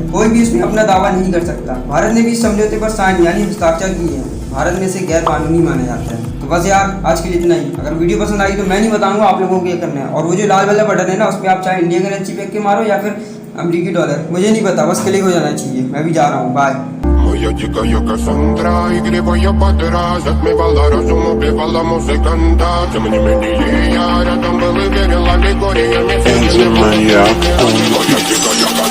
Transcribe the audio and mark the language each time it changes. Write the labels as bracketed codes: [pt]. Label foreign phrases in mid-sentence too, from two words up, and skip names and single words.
[hi] कोई भी इसमें अपना दावा नहीं कर सकता। भारत ने भी इस समझौते पर साइन यानी हस्ताक्षर किए हैं। भारत में इसे गैर कानूनी माना जाता है। तो बस यार आज के लिए इतना ही। अगर वीडियो पसंद आई तो मैं नहीं बताऊंगा आप लोगों को क्या करना है। और वो जो लाल वाला बटन है ना, उस पर आप चाहे [en] Indian currency [hi] फेंक के मारो या फिर अमेरिकी डॉलर, मुझे नहीं पता, बस क्लिक हो जाना चाहिए। मैं भी जा रहा हूँ, बाय। [ru] Моя дикая Кассандра, игривая подра, затмевала разум, убивала музыканта. Тем не менее я рядом был и верил аллегориями. Моя дикая